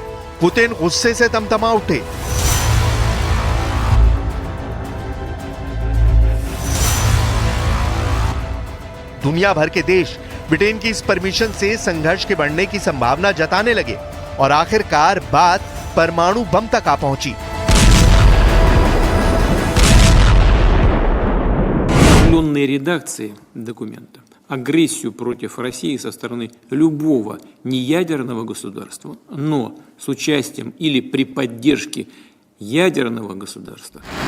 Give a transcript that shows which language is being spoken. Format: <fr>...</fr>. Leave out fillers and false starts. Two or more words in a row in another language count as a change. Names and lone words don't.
<hi>पुतिन गुस्से से तमतमा उठे। दुनिया भर के देश ब्रिटेन की इस परमिशन से संघर्ष के बढ़ने की संभावना जताने लगे और आखिरकार बात परमाणु बम तक आ पहुंची।</hi> <ru>Редакции документа агрессию против России со стороны любого неядерного государства, но с участием или при поддержке ядерного государства.</ru>